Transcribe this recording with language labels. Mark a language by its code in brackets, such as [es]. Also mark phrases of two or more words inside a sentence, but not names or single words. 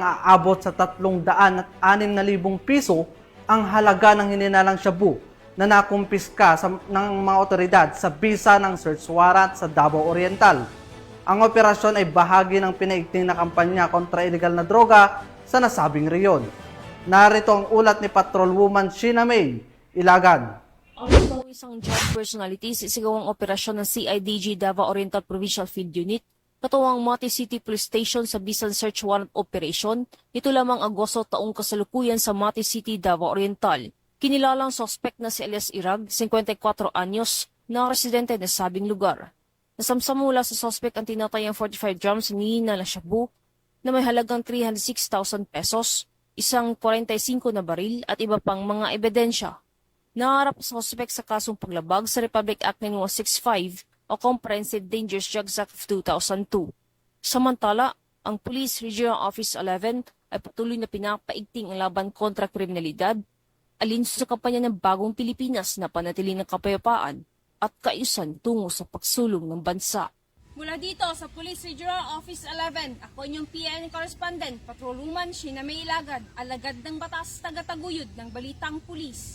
[tl] aabot sa 306,000 piso ang halaga ng hininalang shabu na nakumpiska ng mga otoridad sa bisa ng [en] search warrant [tl] sa Davao Oriental. Ang operasyon ay bahagi ng pinaigting na kampanya kontra illegal na droga sa nasabing reyon. Narito ang ulat ni Patrolwoman Sheena May Ilagan. Ang isang [en] drug personality [tl] sisigawang operasyon ng CIDG Davao Oriental Provincial Field Unit katuwang Mati City Police Station sa bisan [en] search warrant operation [tl] nito lamang Agosto taong kasalukuyan sa Mati City, Davao Oriental. Kinilalang suspect na si Elias Irag, 54 anyos, na residente ng sabing lugar. Nasamsam mula sa suspect ang tinatayang 45 grams na shabu na may halagang 306,000 pesos, isang 45 na baril at iba pang mga ebidensya. Naharap sa suspect sa kasong paglabag sa Republic Act 9165 o Comprehensive Dangerous Drugs Act of 2002. Samantala, ang Police Regional Office 11 ay patuloy na pinapaigting ang laban kontra kriminalidad, alinsun sa kampanya ng Bagong Pilipinas na panatiling ng kapayapaan at kaayusan tungo sa pagsulong ng bansa. Mula dito sa Police Regional Office 11, ako inyong PNN Correspondent, Patrolwoman Sheena May Ilagad, alagad ng batas, tagataguyod ng Balitang Pulis.